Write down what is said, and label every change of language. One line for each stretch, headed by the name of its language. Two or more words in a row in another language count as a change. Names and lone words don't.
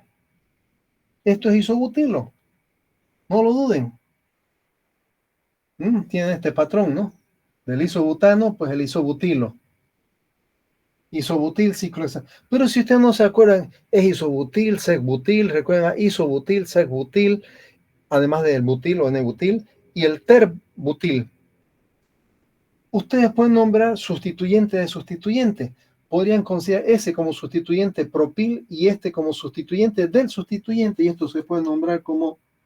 Spanish: Esto es isobutilo. No lo duden. Tiene este patrón, ¿no? Del isobutano, pues el isobutilo. Isobutil ciclohexano. Pero si ustedes no se acuerdan, es isobutil, sesbutil, recuerden, isobutil, sesbutil, además del butil o N-butil, y el terbutil. Ustedes pueden nombrar sustituyente de sustituyente. Podrían considerar ese como sustituyente propil y este como sustituyente del sustituyente, y esto se puede nombrar como